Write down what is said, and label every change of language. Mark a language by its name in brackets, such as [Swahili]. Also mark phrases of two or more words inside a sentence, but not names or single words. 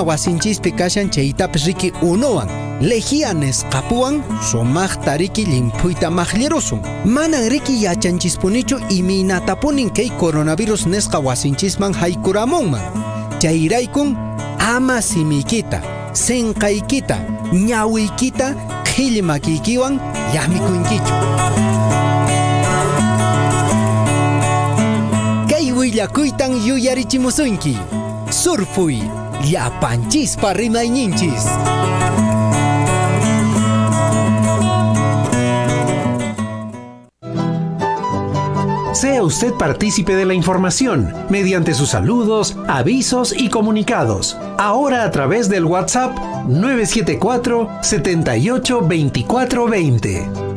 [Quechua] wasinchispi kashan chaytapas riki unuwan lejía nisqapuwan sumaqta riki llimpuyta maqllarusun manan riki yachanchispunichu iminatapunin kay coronavirus nisqa wasinchisman haykuramunman chayraykun ama simikita sinqaykita ñawiykita qhillimakiykiwan llamikunkichu. Willakuytan yuyarichimusunki Surfuy llapanchispa rimayninchis. [Spanish] Sea usted partícipe de la información mediante sus saludos, avisos y comunicados. Ahora a través del WhatsApp 974 78 24 20.